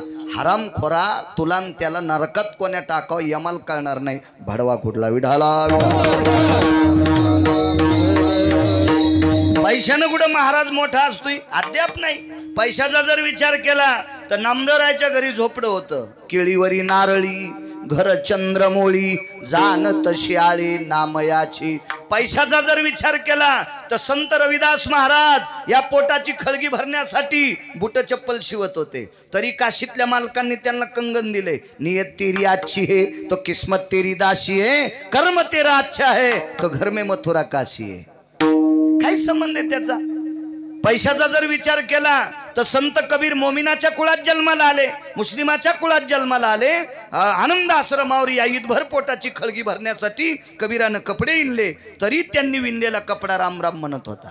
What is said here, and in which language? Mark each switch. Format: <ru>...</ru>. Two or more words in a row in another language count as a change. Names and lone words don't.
<mr>हरामखोरा, तुला त्याला नरकात कोण्या टाकावं यमाल कळणार नाही. भडवा कुठला विढाला. पैशानं कुठं महाराज मोठा असतोय? अद्याप नाही. पैशाचा जर विचार केला तर नामदेवरायच्या घरी झोपडं होतं. केळीवरी नारळी घर चंद्रमोळी जानत शियाळी नामयाची. पैशाचा जर विचार केला तर संत रविदास महाराज या पोटाची खळगी भरण्यासाठी बुट चप्पल शिवत होते. तरी काशीतल्या मालकांनी त्यांना कंगन दिले.</mr> <hi>नियत तेरी अच्छी है तो किस्मत तेरी दासी है, कर्म तेरा अच्छा है तो घर में मथुरा काशी है.</hi> <mr>काय संबंध आहे त्याचा? पैशाचा जर विचार केला तर संत कबीर मोमिनाच्या कुळात जन्माला आले, मुस्लिमाच्या कुळात जन्माला आले. आनंद आश्रमावर या ईदभर पोटाची खळगी भरण्यासाठी कबीरानं कपडे विणले. तरी त्यांनी विणलेला कपडा राम राम म्हणत होता.</mr>